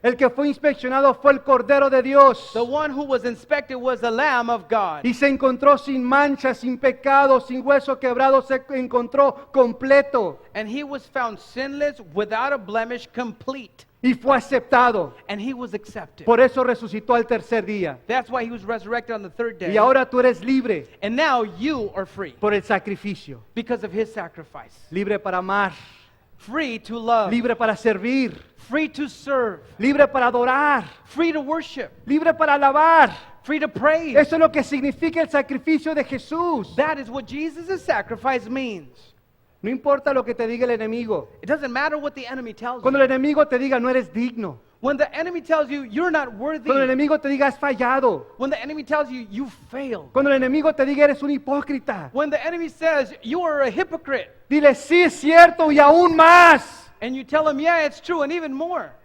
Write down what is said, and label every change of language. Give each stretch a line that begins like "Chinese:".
Spanish: El que fue inspeccionado fue el Cordero de Dios
English: The one who was inspected was the Lamb of God.
Spanish: y se encontró sin mancha, sin pecado, sin hueso quebrado, se encontró completo
English: And he was found sinless, without a blemish, complete.
Spanish: y fue aceptado.
English: And he was accepted.
Spanish: Por eso resucitó al tercer día.
English: That's why he was resurrected on the third day.
Spanish: Y ahora tú eres libre
English: And now you are free
Spanish: por el sacrificio.
English: because of his sacrifice.
Spanish: Libre para amar,
English: Free to love.
Spanish: libre para servir,
English: Free to serve.
Spanish: libre para adorar,
English: Free to worship.
Spanish: libre para alabar.
English: Free to praise.
Spanish: Eso es lo que significa el sacrificio de Jesús.
English: That is what Jesus' sacrifice means.
Spanish: No importa lo que te diga el enemigo.
English: It doesn't matter what the enemy tells
Spanish: Cuando
English: you.
Spanish: el enemigo te diga no eres digno.
English: When the enemy tells you you're not worthy.
Spanish: Cuando el enemigo te diga has fallado.
English: When the enemy tells you you failed.
Spanish: Cuando el enemigo te diga eres un hipócrita.
English: When the enemy says you are a hypocrite.
Spanish: Dile sí es cierto y aún más.
English: And you tell him, yeah, it's true, and even more.